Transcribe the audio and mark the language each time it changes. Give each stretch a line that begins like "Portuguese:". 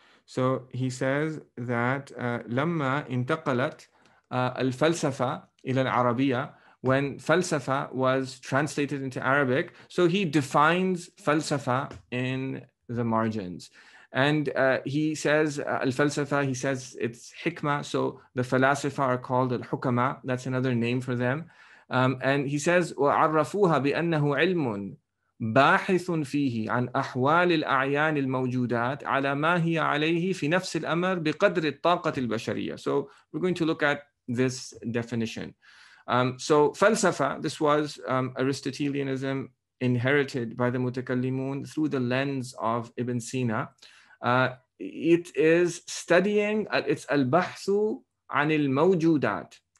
English: So he says that
Arabic: لما انتقلت الفلسفة إلى العربية,
English: when falsafa was translated into Arabic, so he defines falsafa in the margins. And he says al-falsafa, he says it's hikmah, so the falasifa are called al-hukama, that's another name for them. And he says
Arabic: وَعَرَّفُوهَا بِأَنَّهُ عِلْمٌ باحث فيه عن أحوال الأعيان الموجودات على ما هي عليه في نفس الأمر بقدر الطاقة البشرية.
English: So we're going to look at this definition. So falsafa, this was Aristotelianism inherited by the mutakallimun through the lens of Ibn Sina. It is studying, it's al-bahthu anil mawjudat.